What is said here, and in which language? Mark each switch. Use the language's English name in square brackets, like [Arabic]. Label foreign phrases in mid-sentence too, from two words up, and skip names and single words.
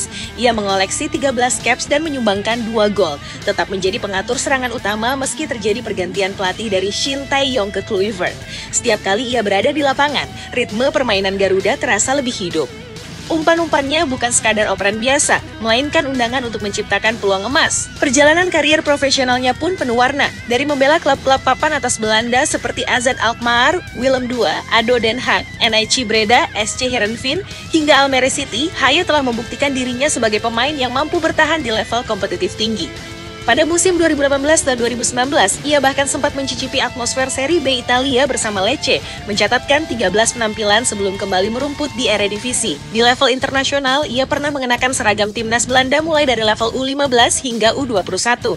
[Indonesian] Ia mengoleksi 13 caps dan menyumbangkan 2 gol, tetap menjadi pengatur serangan utama meski terjadi pergantian pelatih dari Shin Tae-yong ke Kluivert. Setiap kali ia berada di lapangan, ritme permainan Garuda terasa lebih hidup. Umpan-umpannya bukan sekadar operan biasa, melainkan undangan untuk menciptakan peluang emas. Perjalanan karier profesionalnya pun penuh warna. Dari membela klub-klub papan atas Belanda seperti AZ Alkmaar, Willem II, ADO Den Haag, NEC Breda, SC Heerenveen, hingga Almere City, Hye telah membuktikan dirinya sebagai pemain yang mampu bertahan di level kompetitif tinggi. Pada musim 2018 dan 2019, ia bahkan sempat mencicipi atmosfer Serie B Italia bersama Lecce, mencatatkan 13 penampilan sebelum kembali merumput di Eredivisie. Di level internasional, ia pernah mengenakan seragam timnas Belanda mulai dari level U15 hingga U21.